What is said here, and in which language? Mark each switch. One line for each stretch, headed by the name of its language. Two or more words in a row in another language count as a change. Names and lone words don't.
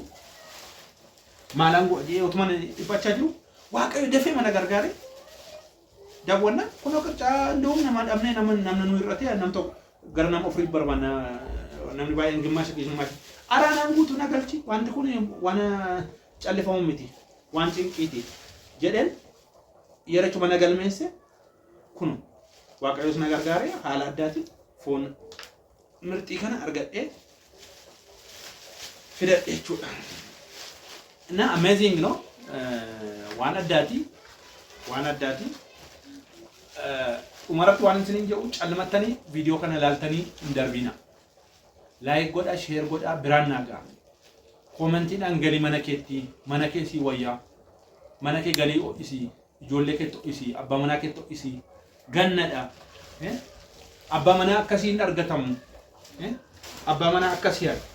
Oromo: maalango utuman ibachaa jiru waaqayyo dafee mana gargaare daawwanna kunoo qircaa እንደውም nama dhabnee namni nu irratti nam tokko gara nama ofii barbaanna namni baay'een gimmaasha araanaan guutuu nagalchi wanti kun waan callifamu miti waan cinqiiti jedheen yerachuma nagalmeesse kun waaqayyoos na gargaare haala addaatiin foon mirxii kana argadhee fidadhe jechuudha
Amharic: እና አሜዚንግ ነው
Oromo: waan addaati umaratti waan isin jedhu calmattanii viidiyoo kana ilaaltanii hin darbina laayik godha sheer godha biraan naagaa koomentiidhaan galii mana keessii wayyaa mana kee galii ho'isii ijoollee kee ho'isii abbaa manaa kee ho'isii gannadha abbaa manaa akkasii hin argatamu abbaa manaa akkasii